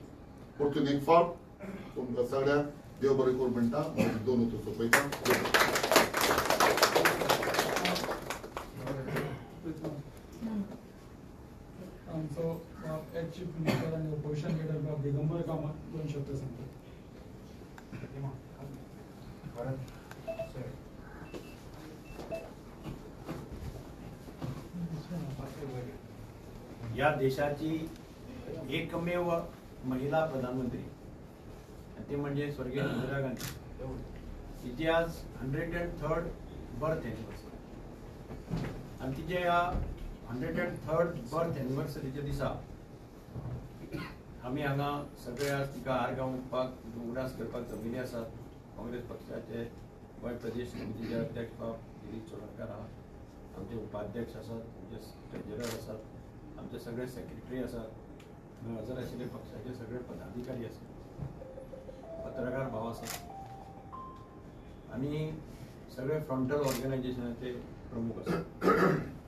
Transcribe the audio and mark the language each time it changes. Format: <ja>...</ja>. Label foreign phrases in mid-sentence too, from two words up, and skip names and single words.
<kok>परतून एक फावट तुमकां सगळ्यांक देव बरें करूं म्हणटा. दोन उतर सोंपयता. आमचो</kok> <en>ex chief minister</en> <kok>आणि</kok> <en>opposition leader</en> <kok>बाब दिगंबर कामत 2 शब्द सांगतात.</kok> <mr>या देशाची एकमेव महिला प्रधानमंत्री ते म्हणजे स्वर्गीय इंदिरा गांधी.</mr> <kok>तिची आज 103rd</kok> <en>birth anniversary</en> <kok>आणि तिच्या या 103rd</kok> <en>birth anniversary</en> <kok>दिसा आमी हांगा सगळे आज तिका आर्गां ओंपपाक उगडास करपाक जमिल्ले आसात. काँग्रेस पक्षाचे गोंय प्रदेश समितीचे अध्यक्ष बाब गिरीश चोडणकर आहात, आमचे उपाध्यक्ष आसात, आमचे ट्रेजरर आसात, आमचे सगळे सेक्रेटरी आसात, हजर आशिल्ले पक्षाचे सगळे पदाधिकारी आसात, पत्रकार भाव आसात आणि सगळे</kok> <en>frontal organisation</en> <kok>प्रमुख आसात.</kok>